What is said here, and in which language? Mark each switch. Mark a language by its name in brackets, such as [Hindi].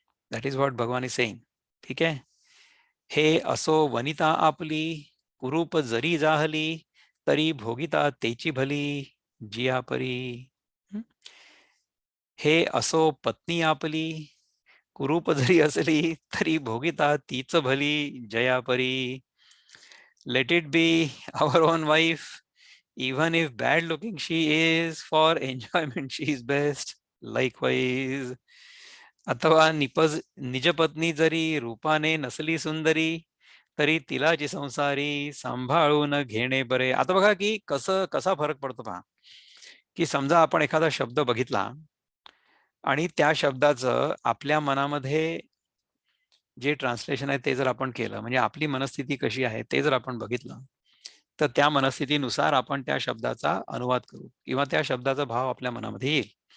[English] That is what Bhagwan is saying. [Marathi] ठीक आहे. हे असो वनिता आपली कुरूप जरी जाहली तरी भोगिता तेची भली जिया परी. हे असो पत्नी आपली कुरूप जरी असली तरी भोगिता तीच भली जया परी. Let it be our on wife [English] even if bad looking she is, for enjoyment she is best likewise. [Marathi] अथवा निजपत्नी जरी रूपाने नसली सुंदरी तरी तिलाची संसारी सांभाळून घेणे बरे. आता बघा की कसा फरक पडतो पहा. की समजा आपण एखादा शब्द बघितला आणि त्या शब्दाचं आपल्या मनामध्ये जे ट्रान्सलेशन आहे ते जर आपण केलं, म्हणजे आपली मनस्थिती कशी आहे ते जर आपण बघितलं, तर त्या मनस्थितीनुसार आपण त्या शब्दाचा अनुवाद करू किंवा त्या शब्दाचा भाव आपल्या मनामध्ये येईल.